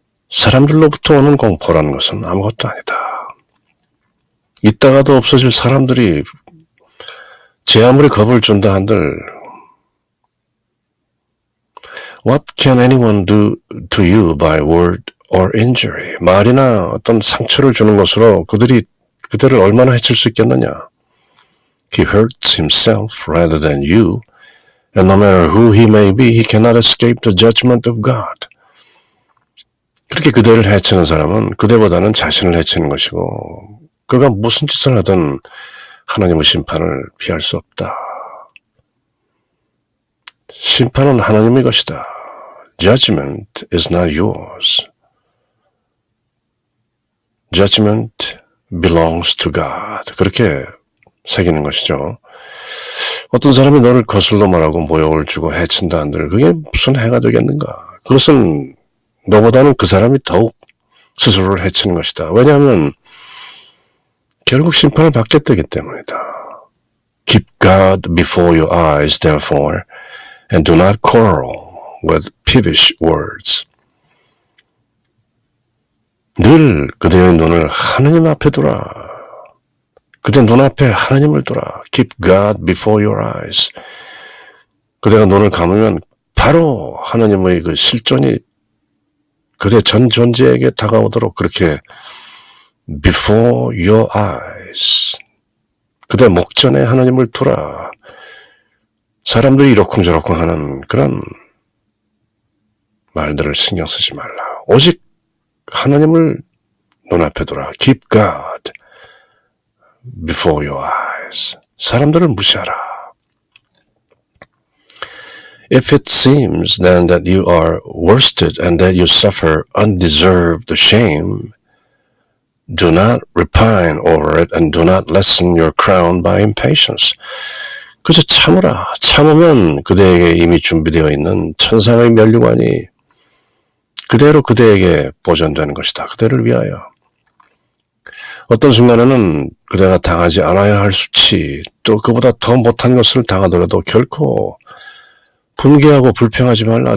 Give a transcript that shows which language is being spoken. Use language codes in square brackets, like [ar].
[ko] 사람들로부터 오는 공포라는 것은 아무것도 아니다. 있다가도 없어질 사람들이 제 아무리 겁을 준다 한들 [en] What can anyone do to you by word or injury. [ko] 말이나 어떤 상처를 주는 것으로 그들을 얼마나 해칠 수 있겠느냐. [en] He hurts himself rather than you. And no matter who he may be, he cannot escape the judgment of God. [ko] 그렇게 그대를 해치는 사람은 그대보다는 자신을 해치는 것이고 그가 무슨 짓을 하든 하나님의 심판을 피할 수 없다. 심판은 하나님의 것이다. [en] Judgment is not yours. Judgment belongs to God. [ko] 그렇게 새기는 것이죠. 어떤 사람이 너를 거슬러 말하고 모욕을 주고 해친다 한들 그게 무슨 해가 되겠는가. 그것은 너보다는 그 사람이 더욱 스스로를 해치는 것이다. 왜냐하면 결국 심판을 받게 되기 때문이다. [en] Keep God before your eyes, therefore, and do not quarrel with peevish words. [ko] 늘 그대의 눈을 하나님 앞에 두라. 그대 눈앞에 하나님을 두라. [en] Keep God before your eyes. [ko] 그대가 눈을 감으면 바로 하나님의 그 실존이 그대 전 존재에게 다가오도록 그렇게 [en] before your eyes. [ko] 그대 목전에 하나님을 두라. 사람들이 이러쿵저러쿵 하는 그런 말들을 신경 쓰지 말라. 오직 하나님을 눈앞에 두라. [en] Keep God before your eyes. [ko] 사람들을 무시하라. [en] If it seems then that you are worsted and that you suffer undeserved shame, do not repine over it and do not lessen your crown by impatience. [ko] 그저 참으라. 참으면 그대에게 이미 준비되어 있는 천상의 면류관이 그대로 그대에게 보존되는 것이다. 그대를 위하여. 어떤 순간에는 그대가 당하지 않아야 할 수치, 또 그보다 더 못한 것을 당하더라도 결코 분개하고 불평하지 말라.